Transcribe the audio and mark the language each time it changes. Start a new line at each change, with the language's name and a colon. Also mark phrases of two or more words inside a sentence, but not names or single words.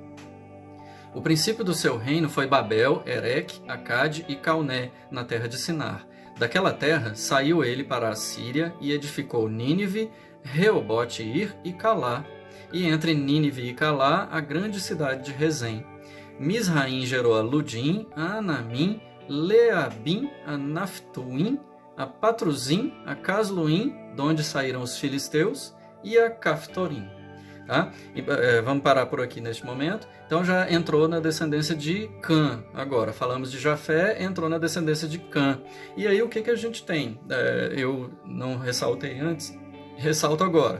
Portuguese: O princípio do seu reino foi Babel, Ereque, Acade e Calné, na terra de Sinar. Daquela terra saiu ele para a Síria e edificou Nínive, Reobote-ir e Calá, e entre Nínive e Calá a grande cidade de Rezém. Misraim gerou a Ludim, a Anamim, Leabim, a Naftuim, a Patruzim, a Casluim, de onde saíram os filisteus, e a Caftorim. Tá? Vamos parar por aqui neste momento. Então já entrou na descendência de Cã. Agora, falamos de Jafé, entrou na descendência de Cã. E aí o que a gente tem? Eu não ressaltei antes, ressalto agora.